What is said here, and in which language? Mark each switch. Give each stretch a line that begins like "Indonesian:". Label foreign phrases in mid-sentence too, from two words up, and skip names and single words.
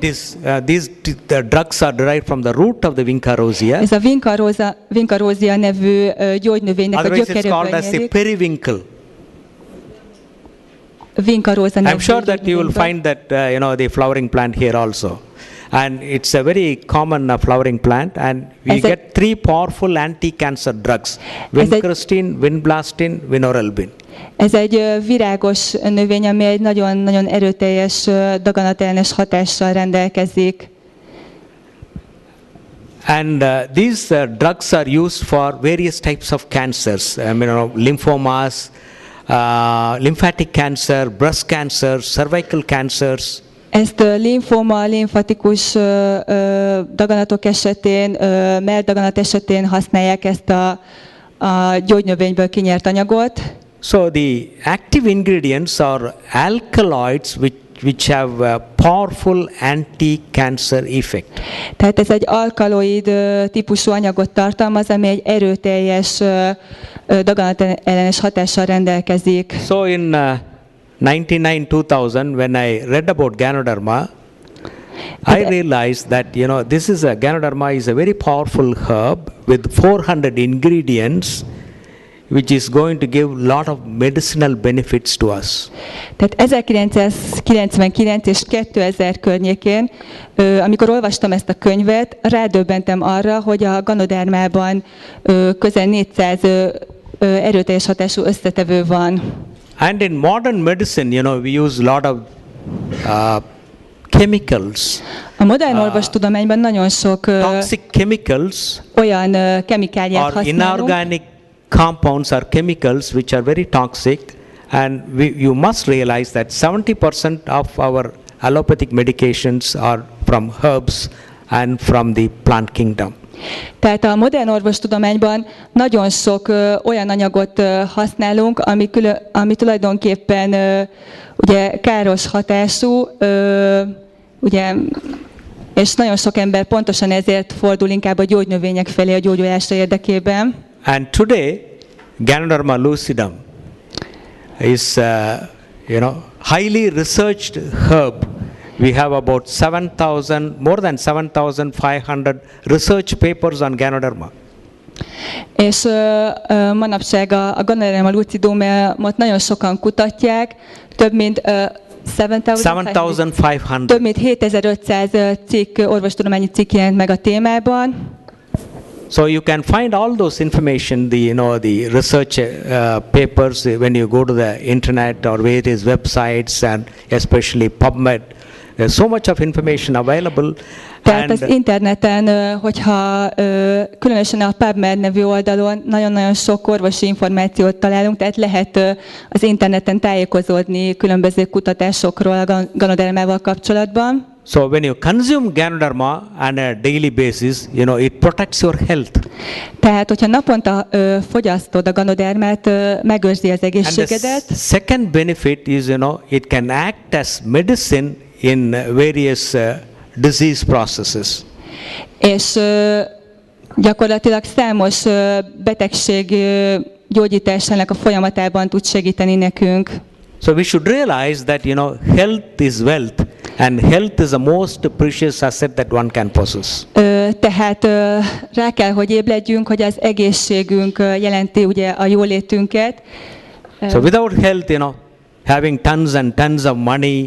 English: These drugs are derived from the root of the Vinca rosea.
Hungarian: Ez a Vinca rosea nevű gyógynövénynek a
English: Otherwise it's
Hungarian: gyökeréből
English: called as the
Hungarian: nyerik.
English: periwinkle.
Hungarian: Vinca rosa nevű
English: I'm sure that you will
Hungarian: gyógynövényből.
English: find that the flowering plant here also. And it's a very common flowering plant, and we get three powerful anti-cancer drugs: vincristine, vinblastine, vinorelbine.
Hungarian: Ez egy virágos növény, ami egy nagyon-nagyon erőteljes daganatellenes hatással rendelkezik.
English: And these drugs are used for various types of cancers, lymphomas, lymphatic cancer, breast cancer, cervical cancers.
Hungarian: Ezt linfoma, limfatikus daganatok esetén, melldaganat esetén használják ezt a gyógynövényből kinyert anyagot.
English: So the active ingredients are alkaloids which have a powerful anti-cancer effect.
Hungarian: Tehát ez egy alkaloid típusú anyagot tartalmaz, ami egy erőteljes daganatellenes hatással rendelkezik.
English: So in 1999-2000, when I read about Ganoderma, I realized that Ganoderma is a very powerful herb with 400 ingredients, which is going to give lot of medicinal benefits to us.
Hungarian: Tehát 1999 és 2000 környékén, amikor olvastam ezt a könyvet, rádöbbentem arra, hogy a Ganodermában közel 400 erőteljes hatású összetevő van.
English: And in modern medicine, we use a lot of chemicals.
Hungarian: A modern orvostudományban nagyon sok
English: toxic chemicals
Hungarian: olyan kemikáliát
English: or
Hungarian: használunk.
English: inorganic compounds or chemicals which are very toxic, and you must realize that 70% of our allopathic medications are from herbs and from the plant kingdom.
Hungarian: Tehát a modern orvostudományban nagyon sok olyan anyagot használunk, ami tulajdonképpen ugye káros hatású, ugye, és nagyon sok ember pontosan ezért fordul inkább a gyógynövények felé a gyógyulása érdekében.
English: And today, Ganoderma lucidum is highly researched herb. We have about more than 7,500 research papers on Ganoderma.
Hungarian: És manapság a Ganoderma lucidumot nagyon sokan kutatják, több mint 7,500. Több mint 7500 orvostudományi cikk jelent meg a témában.
English: So you can find all those information, the research papers when you go to the internet or various websites, and especially PubMed. There's so much of information available,
Hungarian: Tehát az interneten, hogyha különösen a PubMed nevű oldalon nagyon-nagyon sok orvosi információt találunk, tehát lehet az interneten tájékozódni különböző kutatásokról a ganodermával kapcsolatban.
English: So when you consume Ganoderma on a daily basis, it protects your health.
Hungarian: Tehát, hogyha naponta fogyasztod a ganodermát, megőrzi az
English: And the
Hungarian: egészségedet.
English: second benefit is, it can act as medicine in various disease processes.
Hungarian: És gyakorlatilag számos betegség gyógyításának a folyamatában tud segíteni nekünk.
English: So we should realize that, health is wealth, and health is the most precious asset that one can possess.
Hungarian: Tehát rá kell, hogy ébredjünk, hogy az egészségünk jelenti ugye a jólétünket.
English: So without health, having tons and tons of money,